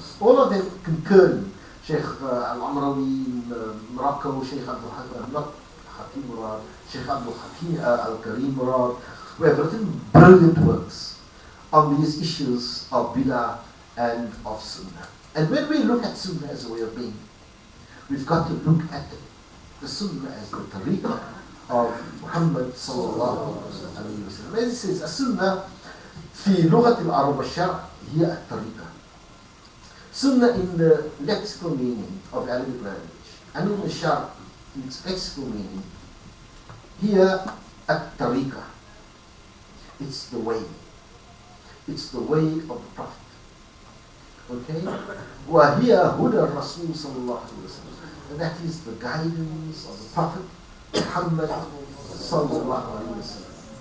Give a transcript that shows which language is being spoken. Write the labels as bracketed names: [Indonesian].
[English] All of them concurring. Shaykh al-Amrawi in Morocco, Shaykh Abdul Hakim Murad, Shaykh Abdul Hakim al-Karim Murad, who have written brilliant works on these issues of bid'ah and of Sunnah. And when we look at Sunnah as a way of being, we've got to look at the Sunnah as the tariqah of Muhammad sallallahu alayhi wa sallam. As it says, [Arabic] السنة في لغة العرب والشرع هي الطريقة. [English] Sunnah in the lexical meaning of Arabic language, and in the Shar, its lexical meaning, here at-tariqah. It's the way. It's the way of the Prophet. Okay? [Arabic] وَهِيَ هُدَى الرَّسُولِ صلى الله عليه وسلم. [English] And that is the guidance of the Prophet Muhammad sallallahu alayhi wa sallam.